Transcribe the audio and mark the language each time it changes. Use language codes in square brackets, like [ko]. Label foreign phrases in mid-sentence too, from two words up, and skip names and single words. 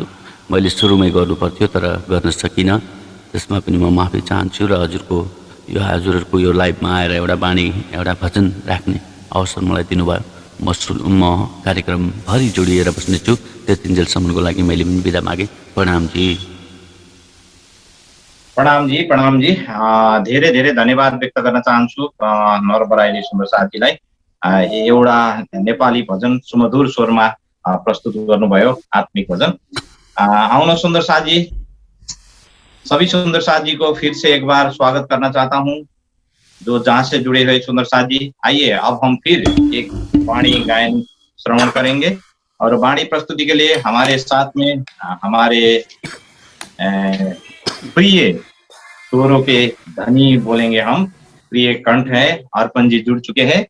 [ne] मैले सुरुमै गर्नुपर्थ्यो तर गर्न सकिनँ, त्यसमा पनि म माफी चाहन्छु र हजुरहरूको यो लाइभमा आएर एउटा बाणी एउटा भजन राख्ने अवसर मलाई दिनुभयो। म कार्यक्रमभरि जोडिएर बस्नेछु। त्यतिन्जेलसम्मको लागि मैले पनि बिदा मागेँ। प्रणाम जी। प्रणाम जी। धेरै धेरै धन्यवाद व्यक्त गर्न चाहन्छु नर बराइली सुन्दर साथीलाई। एउटा नेपाली भजन सुमधुर स्वरमा प्रस्तुत गर्नुभयो, आत्मिक भजन। आउन सुन्दर साथी, [hi] सभी सुंदर साथ जी को फिर से एक बार स्वागत करना चाहता हूं, जो जहां से जुड़े हुए सुंदर साथ जी। आइए अब हम फिर एक वाणी गायन श्रवण करेंगे और वाणी प्रस्तुति के लिए हमारे साथ में हमारे प्रिय स्वरों के धनी बोलेंगे हम, प्रिय कंठ है अर्पण जी जुड़ चुके हैं।